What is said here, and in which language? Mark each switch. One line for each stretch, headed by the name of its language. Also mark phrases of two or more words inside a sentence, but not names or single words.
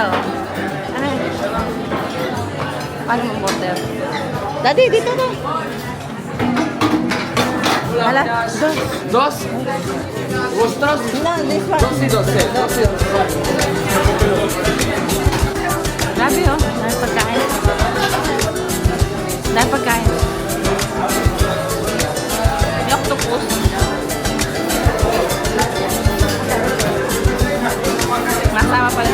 Filipino: Ay. Paano mong water? Daddy, dito na. Hala,
Spanish: Dos. Vosotros.
English: No, this one.
Spanish: Dos y dos. Dos y dos.
Filipino: grabe oh. Dahil pagkain. Dahil pagkain. May octopus. Masama pala.